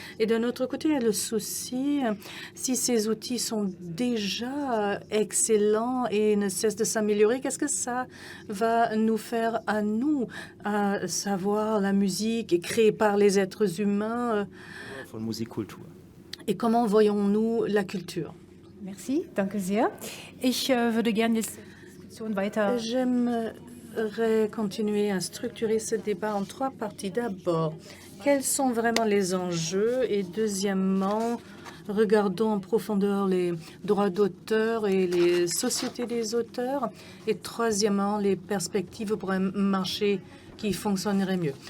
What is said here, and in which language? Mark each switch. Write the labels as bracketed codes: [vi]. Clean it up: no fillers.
[fr] Et d'un autre côté, il y a le souci, si ces outils sont déjà excellents et ne cessent de s'améliorer, qu'est-ce que ça va nous faire à nous, à savoir la musique créée par les êtres humains et comment voyons-nous la culture? [de] Merci, danke sehr. Ich würde gerne jetzt weiter. [fr] J'aimerais continuer à structurer ce débat en 3 parties. D'abord, quels sont vraiment les enjeux? Et deuxièmement, regardons en profondeur les droits d'auteur et les sociétés des auteurs. Et troisièmement, les perspectives pour un marché qui fonctionnerait mieux.